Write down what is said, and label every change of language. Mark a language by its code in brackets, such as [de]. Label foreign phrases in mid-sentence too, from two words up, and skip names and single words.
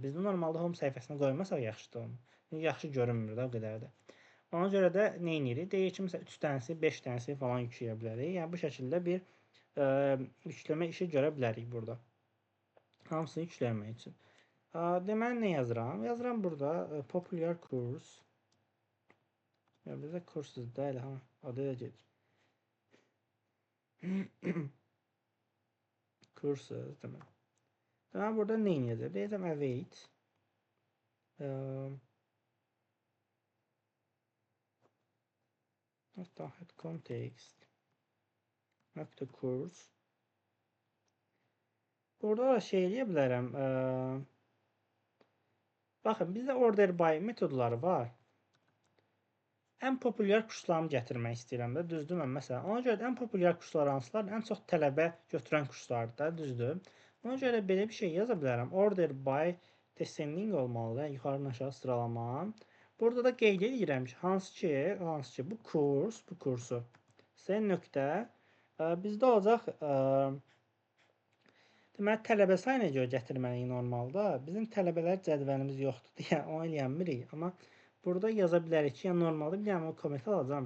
[az] Bizdə normalda home səhifəsinə qoymasaq yaxşıdır onu. Yaxşı görünmür də o qədər də. Ona görə də nə edirik? Deyək ki, məsələn, 3 dənəsi, 5 dənəsi falan yükləyə bilərik. Yəni, bu şəkildə bir yükləmə işi görə bilərik burada. Hamısını yükləmək üçün. Deməli, nə yazıram? Yazıram burada [en] popular course. [az] Bizdə courses deyil, adı da gedir. Courses deməli. Deməli, burada nə edəcəm? Deyəcəm await. Context. Course. Burada da şey eləyə bilərəm. Baxın, bizdə [en] order by [az] metodları var. Ən populyar kurslarımı gətirmək istəyirəm də, düzdür mən məsələn. Ona görə də ən populyar kurslar hansılar? Ən çox tələbə götürən kurslardır da, düzdür. Ona görə belə bir şey yaza bilərəm. [en] Order by descending [az] olmalıdır, yuxarıdan aşağı sıralama. Burada da qeyd edirəm ki, hansı ki bu kursu sen nöqtə bizdə olacaq deməli tələbə sayına görə gətirməliyik normalda. Bizim tələbələr cədvəlimiz yoxdur deyə onu eləmirik, amma burada yaza bilərik ki, yəni normalda bir dənə komment alacağam.